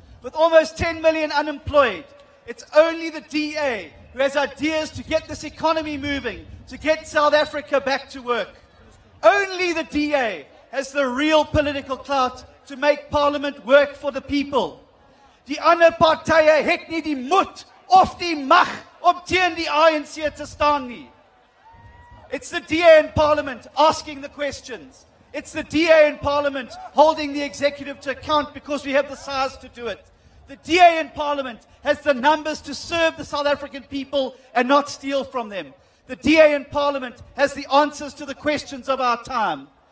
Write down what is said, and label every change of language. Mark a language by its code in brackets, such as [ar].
[en] With almost 10 million unemployed, it's only the DA who has ideas to get this economy moving, to get South Africa back to work. Only the DA has the real political clout to make Parliament work for the people. [af] Die ander partye het nie die moed of die mag om teen die ANC te staan nie. [en] It's the DA in Parliament asking the questions. It's the DA in Parliament holding the executive to account because we have the size to do it. The DA in Parliament has the numbers to serve the South African people and not steal from them. The DA in Parliament has the answers to the questions of our time.